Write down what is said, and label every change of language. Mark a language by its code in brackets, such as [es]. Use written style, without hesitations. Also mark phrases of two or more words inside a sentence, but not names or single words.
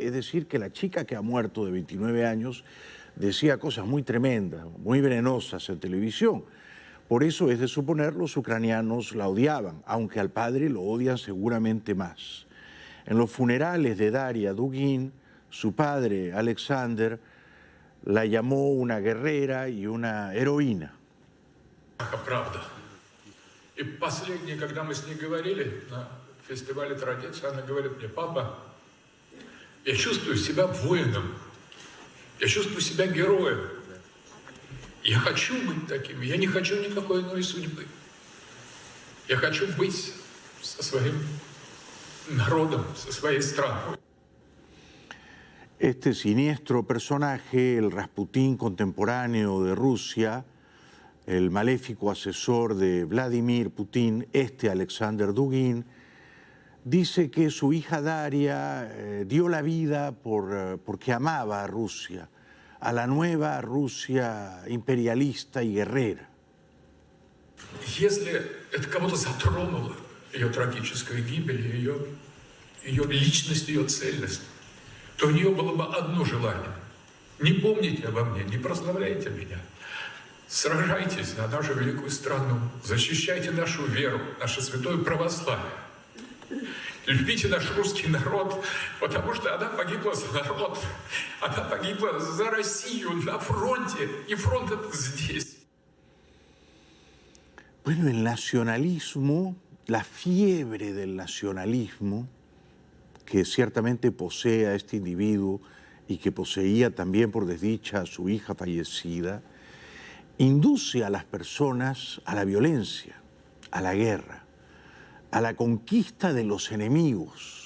[es] Es decir, que la chica que ha muerto de 29 años decía cosas muy tremendas, muy venenosas en televisión. Por eso es de suponer los ucranianos la odiaban, aunque al padre lo odian seguramente más. En los funerales de Daria Dugin, su padre, Alexander, la llamó una guerrera y una heroína. [ru] Правда. И последнее, когда мы с ней говорили на фестивале традиций, она говорит мне: папа, я чувствую себя воином, я чувствую себя героем. Я хочу быть таким, я не хочу никакой иной судьбы. Я хочу быть со своим народом, со своей страной. [es] Este siniestro personaje, el Rasputín contemporáneo de Rusia, el maléfico asesor de Vladimir Putin, Alexander Dugin, dice que su hija Daria dio la vida porque amaba a Rusia, a la nueva Rusia imperialista y guerrera. [ru] Если это кого-то затронуло, ее трагическая гибель, ее личность, ее цельность, то у нее было бы одно желание: не помните обо мне, не прославляйте меня. Сражайтесь на нашу великую страну, защищайте нашу веру, наше святое православие. Любите наш русский народ, потому что она погибла за народ. Она погибла за Россию на фронте, и фронт это здесь. [es] Bueno, el nacionalismo, la fiebre del nacionalismo, que ciertamente posee a este individuo y que poseía también por desdicha a su hija fallecida, induce a las personas a la violencia, a la guerra, a la conquista de los enemigos.